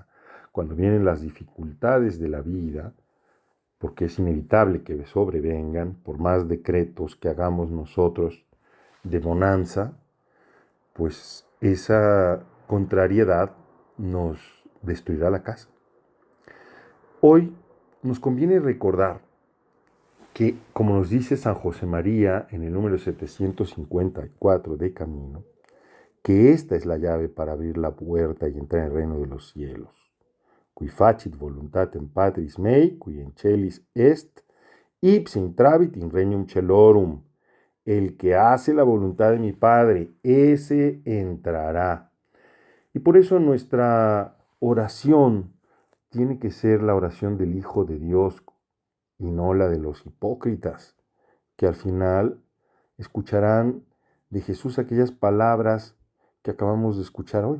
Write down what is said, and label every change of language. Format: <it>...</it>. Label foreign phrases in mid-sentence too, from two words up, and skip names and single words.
<es>Cuando vienen las dificultades de la vida, porque es inevitable que sobrevengan, por más decretos que hagamos nosotros de bonanza, pues esa contrariedad nos destruirá la casa. Hoy nos conviene recordar que, como nos dice San José María en el número 754 de Camino, que esta es la llave para abrir la puerta y entrar en el reino de los cielos.</es> <la>Qui facit voluntatem Patris mei, qui in celis est, ipse intravit in regnum celorum.</la> <es>El que hace la voluntad de mi Padre, ese entrará. Y por eso nuestra oración tiene que ser la oración del Hijo de Dios y no la de los hipócritas, que al final escucharán de Jesús aquellas palabras que acabamos de escuchar hoy.</es>